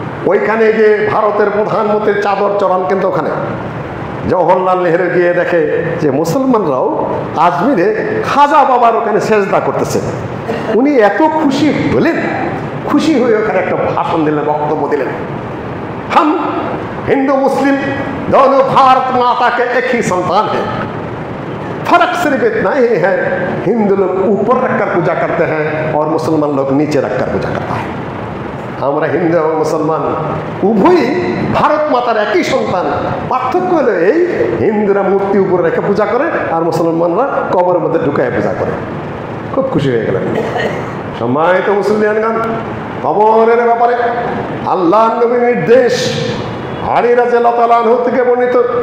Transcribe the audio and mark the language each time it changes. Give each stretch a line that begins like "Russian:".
Bangla: ওইখানে গিয়ে ভারতের প্রধানমন্ত্রীর চাদর চড়ান কিন্তু ওখানে। জওহরলাল নেহেরু গিয়ে দেখে যে মুসলমানরাও আজমিরে খাজা বাবার ওখানে সেজদা করতেছে। উনি এত খুশি হলেন, খুশি হয়ে ওখানে একটা ভাষণ দিলেন, বক্তব্য দিলেন।
Hindi: हम हिंदू मुस्लिम दोनों भारत माता के एक ही संतान हैं, फर्क सिर्फ इतना ही है हिंदू लोग ऊपर रखकर पूजा करते हैं और मुसलमान लोग नीचे रखकर पूजा करता है।
Bangla: আমরা হিন্দু এবং মুসলমান উভয়ই ভারত মাতার একই সন্তান। পার্থক্য হলো এই, হিন্দুরা মূর্তি উপরে রেখে পূজা করে আর মুসলমানরা কবরের মধ্যে ঢুকায় পূজা করে। খুব খুশি হয়ে গেলেন। সম্মানিত মুসলিমগণ, কবরের ব্যাপারে আল্লাহর নবীর নির্দেশ আলী রাদিয়াল্লাহু তাআলা আনহু থেকে বর্ণিত।